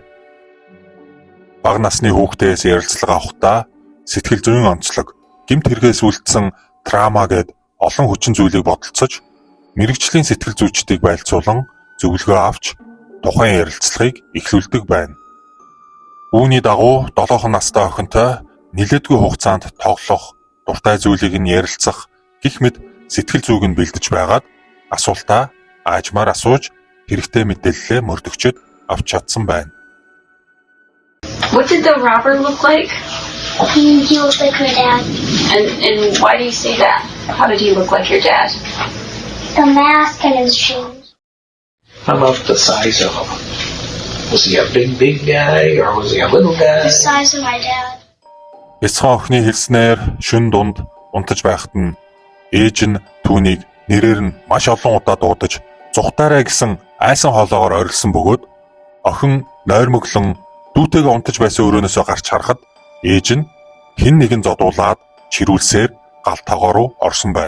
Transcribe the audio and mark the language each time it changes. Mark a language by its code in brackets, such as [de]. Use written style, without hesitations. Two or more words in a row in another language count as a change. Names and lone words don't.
[mn] Бага насны хүүхдээс ярилцлага авахдаа сэтгэл зүйн онцлог, гэмт хэрэгээс үлдсэн трама гэд олон хүчин зүйлийг бодолцож, мэрэгжлийн сэтгэл зүйчдийг байлцуулан зөвлөгөө авч тухайн ярилцлагыг эхлүүлдэг байна. Үүний дагуу 7 настай охинтой нэлээдгүй хугацаанд тоглох, дуртай зүйлийг нь ярилцах гэх мэт сэтгэл зүйг нь бэлдэж байгаад асуултаа аажмаар асууж хэрэгтэй мэдээлэлээ мөрдөгчд авч чадсан байна. [en] What did the robber look like? He looked like my dad. And why do you say that? How did he look like your dad? The mask and his shoes. How about the size of him? Was he a big guy or was he a little guy? The size of my dad. [mn] Бяцхан охины хэлснээр шөнө дунд унтаж байхад нь ээж нь түүнийг нэрээр нь маш олон удаа дуудаж зүхтаарай гэсэн айсан хоолоогоор орилсон бөгөөд охин нойрмоглон дүүтэйгээ унтаж байсан өрөөнөөсөө гарч харахад ээж нь хэн нэгэн зодуулаад чирүүлсээр гал тогоо руу орсон байна.